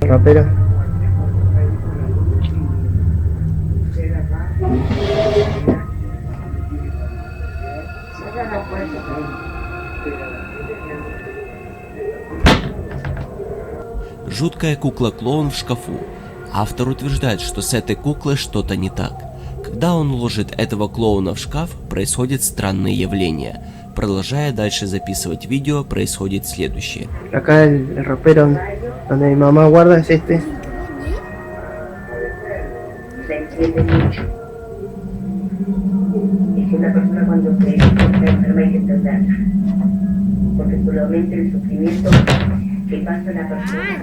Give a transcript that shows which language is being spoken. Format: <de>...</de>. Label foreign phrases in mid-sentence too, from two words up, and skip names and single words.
<ru>Жуткая кукла-клоун в шкафу. Автор утверждает, что с этой куклой что-то не так. Когда он ложит этого клоуна в шкаф, происходит странное явление. Продолжая дальше записывать видео, происходит следующее.</ru> <es>Acá el ropero donde mi mamá guarda es este. Se entiende mucho. Es una persona cuando se está enferma hay que entenderla. Porque solamente el sufrimiento que pasa la persona.</es>